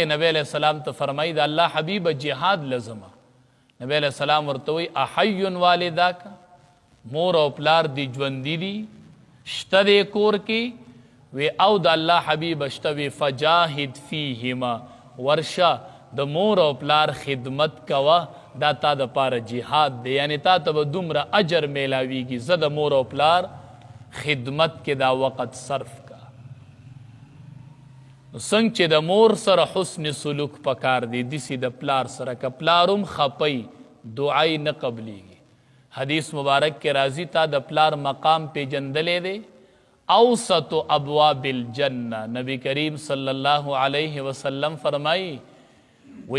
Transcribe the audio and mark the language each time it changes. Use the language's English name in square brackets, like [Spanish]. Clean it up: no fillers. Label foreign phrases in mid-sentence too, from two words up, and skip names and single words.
[Pashto] نبی علیه السلام ته فرمایي د الله حبیبه جهاد لزمه نبی علیه السلام ورته وایي [Arabic] احی والداک [Pashto] مور او پلار دې ژوندي دي شته دی کور کې وی او د الله حبیب شته وی [Arabic] فجاهد فیهما [Pashto] ورشه د مور او پلار خدمت کوه دا تا د پاره جهاد دی یعنی تا ته به دومره اجر میلاویږي زه د مور او پلار خدمت کې دا وقت صرف کا څنګه چې د مور سره حسن سلوک پکار دی دسی د پلار سره که پلارم خپی دعای نه قبلیږي حدیث مبارک کې راځي تا د پلار مقام پیجندلې دی [Arabic] اوسط ابواب الجنه [Pashto] نبی کریم صلی الله علیه وسلم فرمایي وی